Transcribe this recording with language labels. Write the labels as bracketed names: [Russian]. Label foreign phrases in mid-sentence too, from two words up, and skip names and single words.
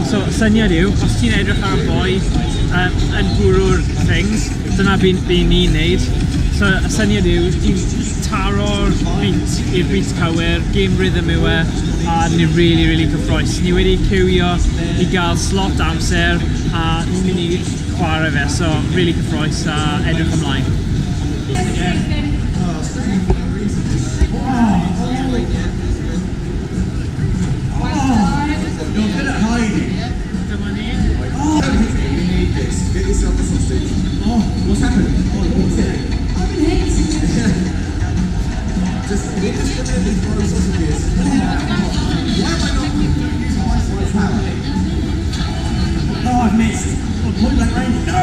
[Welsh] So syniad yw, os ti'n edrych ar y boi yn bwrw'r things, dyna bu'n ni'n neud. So y syniad yw, ti'n taro'r beat i'r beat cywir, [English] game rhythm [Welsh] yw e, a ni'n really cyffroes. Ni wedi cywio i gael slot amser a ni'n mynd i chwarae fe, so really cyffroes a edrych ymlaen. [English] You're good at hiding. [Welsh] Dyma ni. [English] You need this. Get yourself a sausage. Oh, what's happened? What's it? Just indiscriminately throw sausages. Why am I not using my slice power? Oh, I've missed. Oh, point blank range. No!